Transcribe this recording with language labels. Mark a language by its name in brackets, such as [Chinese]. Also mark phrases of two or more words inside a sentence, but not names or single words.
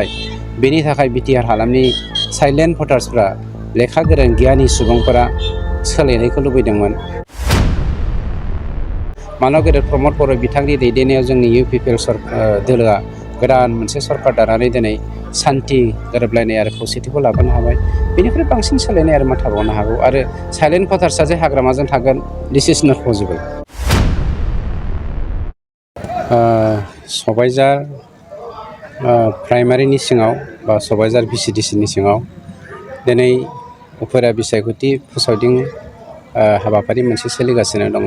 [Bodo] बेनि थाखाय बिटिआर हालामनि [English] silent votersफ्रा [Bodo] लेखा गोरों गियानि सुबुंफोरा सोलायनायखौ लुबैदोंमोन। मानव गेदेर प्रमद बर' बिथांनि दैदेननायाव जोंनि इउपिपिएल दोलोआ गोदान मोनसे सरकार दानानै दिनै सान्थि गोरोबलायनाय आरो खौसेथिखौ लाबोनो हाबाय। बेनिफ्राय बांसिन सोलायनाय आरो मा थाबावनो हागौ। आरो [English] silent votersआ [Bodo] जे हाग्रामाजों थागोन, [English] this is not possible. [Bodo] सबायझार प्राइमारिनि सिङाव बा सबायझार भिसिडिसिनि सिङाव दिनै उफेरा बिसायख'थि फोसावदिं हाबाफारि मोनसे सोलिगासिनो दङ।